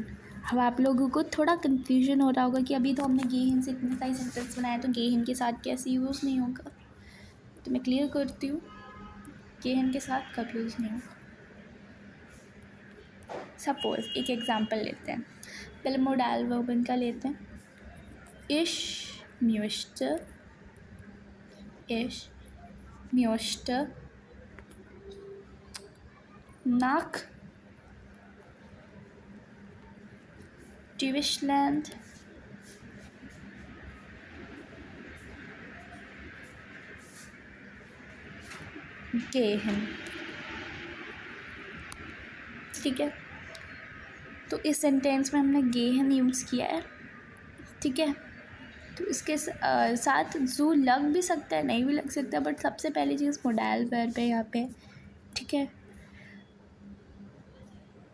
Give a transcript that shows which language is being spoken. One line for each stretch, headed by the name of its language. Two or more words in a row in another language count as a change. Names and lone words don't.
Hindi: अब आप लोगों को थोड़ा कंफ्यूजन हो रहा होगा कि अभी तो हमने गेहन से इतने सारे सेंटेंस बनाए, तो गेहन के साथ कैसे यूज़ नहीं होगा। तो मैं क्लियर करती हूँ, गेहन के साथ कब यूज़ नहीं होगा। सपोज एक एग्जांपल लेते हैं, पहले
German: Modal Verben
Hindi: का लेते हैं।
German: Ich möchte nach Deutschland gehen,
Hindi: ठीक है। तो इस सेंटेंस में हमने गेहन यूज़ किया है, ठीक है। तो इसके साथ जू लग भी सकता है, नहीं भी लग सकता, बट सबसे पहली चीज़
English: modal verb
Hindi: है यहाँ पे, ठीक है।